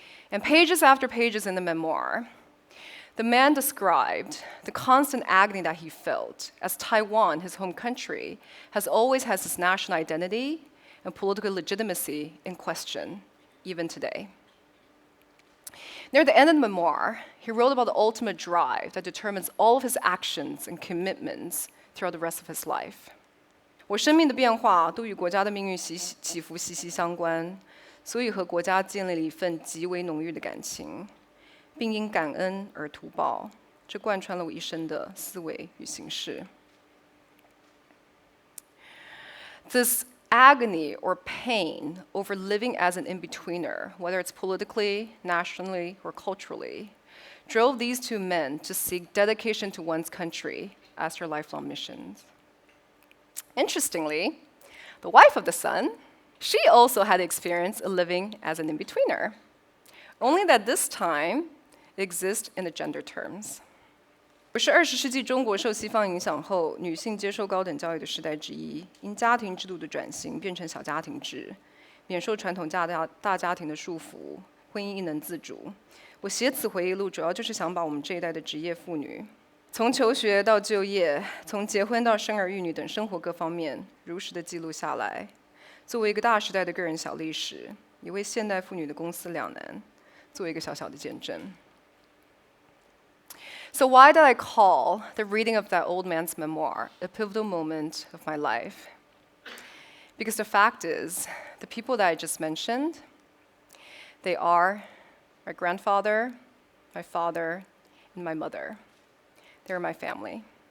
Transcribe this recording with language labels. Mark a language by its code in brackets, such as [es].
[en] And pages after pages in the memoir, the man described the constant agony that he felt as Taiwan, his home country, has always had its national identity and political legitimacy in question, even today. Near the end of the memoir, he wrote about the ultimate drive that determines all of his actions and commitments throughout the rest of his life. [zh] 我生命的变化都与国家的命运起伏息息相关，所以和国家建立了一份极为浓郁的感情。并因感恩而图报，这贯穿了我一生的思维与行事。 [en] This agony or pain over living as an in-betweener, whether it's politically, nationally, or culturally, drove these two men to seek dedication to one's country as their lifelong missions. Interestingly, the wife of the son, she also had the experience of living as an in-betweener, only that this time exist in the gender terms. [zh] 不是20世纪中国受西方影响后，女性接受高等教育的时代之一，因家庭制度的转型变成小家庭制，免受传统大家庭的束缚，婚姻亦能自主。我写此回忆录，主要就是想把我们这一代的职业妇女，从求学到就业，从结婚到生儿育女等生活各方面，如实的记录下来，作为一个大时代的个人小历史，也为现代妇女的公私两难，做一个小小的见证。 [en] So why did I call the reading of that old man's memoir a pivotal moment of my life? Because the fact is, the people that I just mentioned, they are my grandfather, my father, and my mother. They're my family.